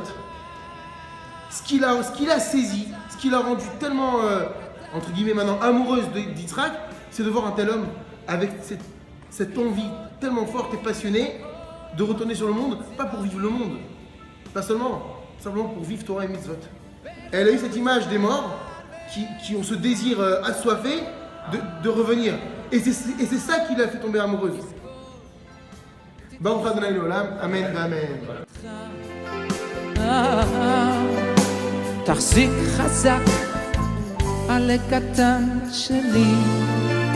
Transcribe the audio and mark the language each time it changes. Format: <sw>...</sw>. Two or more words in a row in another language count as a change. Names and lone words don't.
<fr>Ce qu'il a saisi, ce qui l'a rendu tellement, entre guillemets maintenant, amoureuse d'Yitzhak, c'est de voir un tel homme avec cette envie tellement forte et passionnée de retourner sur le monde, pas pour vivre le monde, pas seulement, simplement pour vivre Torah et mitzvot. Elle a eu cette image des morts qui ont ce désir assoiffé de revenir. Et c'est ça qui l'a fait tomber amoureuse.</fr> <he>ברוך אדוני לעולם אמן אמן. תחזיק חזק על הקטן שלי</he>